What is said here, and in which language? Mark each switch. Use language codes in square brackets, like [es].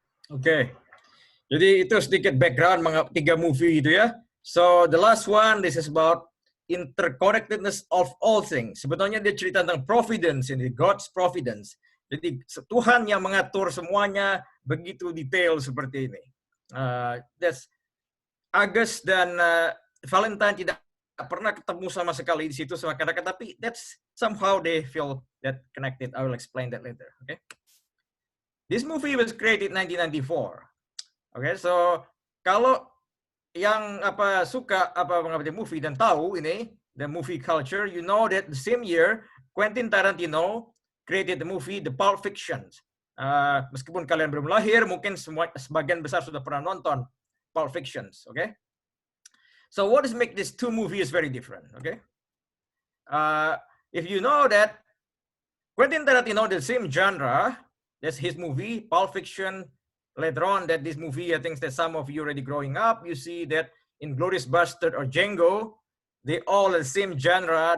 [id] Oke. Jadi itu sedikit background tiga movie itu ya. [en] So the last one, this is about interconnectedness of all things. [id] Sebetulnya dia cerita tentang providence ini, [en] God's providence. [id] Jadi Tuhan yang mengatur semuanya begitu detail seperti ini. That's Agus dan Valentine tidak pernah ketemu sama sekali di situ sama kadang, tapi [en] that's somehow they feel that connected. I will explain that later. Okay. This movie was created 1994. Okay, so [id] kalau yang suka mengamati movie dan tahu ini [en] the movie culture, you know that the same year Quentin Tarantino created the movie The Pulp Fiction. [id] Meskipun kalian belum lahir, mungkin sebagian besar sudah pernah nonton Pulp Fiction. [en] Okay, so what is make these two movies very different? Okay, if you know that Quentin Tarantino the same genre, that's his movie Pulp Fiction. Later on, that this movie, I think that some of you already growing up, you see that Inglourious Bastard or Django, they all the same genre.